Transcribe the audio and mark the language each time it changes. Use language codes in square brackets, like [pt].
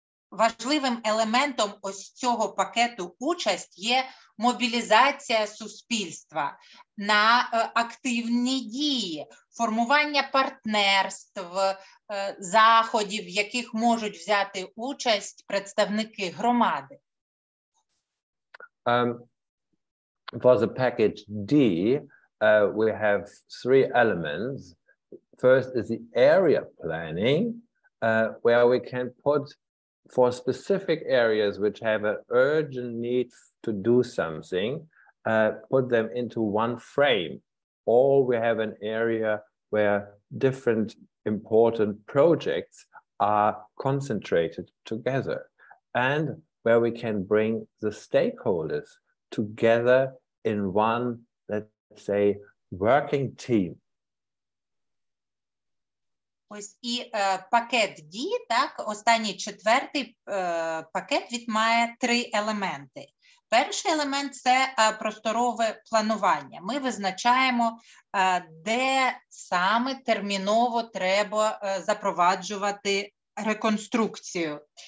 [uk] Важливим елементом ось цього пакету участь є мобілізація суспільства на активні дії, формування партнерств, заходів, в яких можуть взяти участь представники громади. [en] For the package D, we have three elements. First is the area planning, where we can put for specific areas which have an urgent need to do something, put them into one frame. Or we have an area where different important projects are concentrated together, and where we can bring the stakeholders together in one, let's say, working team. [uk] Ось і пакет дій, так, останній четвертий пакет, він має три елементи. Перший елемент – це просторове планування. Ми визначаємо, де саме терміново треба запроваджувати реконструкцію.